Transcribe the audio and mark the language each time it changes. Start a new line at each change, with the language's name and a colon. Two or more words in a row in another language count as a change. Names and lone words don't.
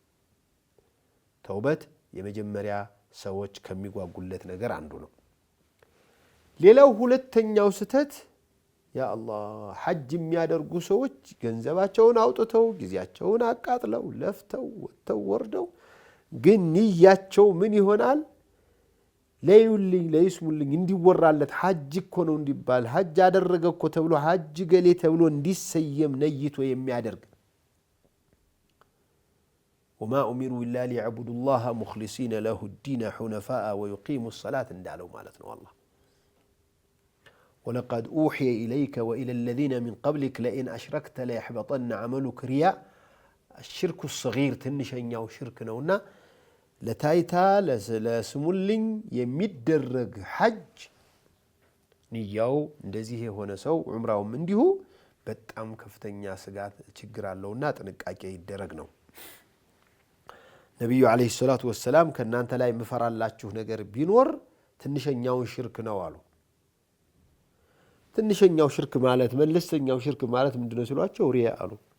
Amharic: ተውበት የመጀመሪያ ሰዎች ከሚጓጉለት ነገር አንዱ ነው። ሌላው ሁለተኛው ስተት
Arabic: يا الله
Amharic: ሐጅ የሚያደርጉ ሰዎች ገንዘባቸውን አውጥተው ጊዜያቸውን አቃጥለው ለፍተው ወጥተው ወርደው ግን ንያቸው ምን ይሆናል? ለዩልኝ ለይስሙልኝ እንዲወራለት ሐጅ እኮ ነው እንዲባል ሐጅ አደረገ እኮ ተብሎ ሐጅ ገሌ ተብሎ እንዲሰየም ነይቶ የሚያደርግ
Arabic: وما أمروا إلا ليعبدوا الله مخلصين له الدين حنفاء ويقيموا الصلاة
Amharic: እንዳለው ማለት ነው አላህ
Arabic: ولقد أوحي إليك وإلى الذين من قبلك لئن أشركت ليحبطن عملك رياء الشرك الصغير
Amharic: ትንሽኛው ሽርክ ነውና ለታይታ ለስሙልኝ የሚደረግ ሐጅ ንያው እንደዚህ የሆነ ሰው ዑምራውም እንዲሁ በጣም ከፍተኛ ስጋት ችግር አለውና ጥንቃቄ ይደረግ ነው ነብዩ
Arabic: عليه الصلاة والسلام
Amharic: ከናንተ ላይ መፈራላችሁ ነገር ቢኖር ትንሽኛው ሽርክ ነው አሉ ትንሽኛው ሽርክ ማለት መለስተኛው ሽርክ ማለት ምንድነው ሲሏቸው ሪያ አሉ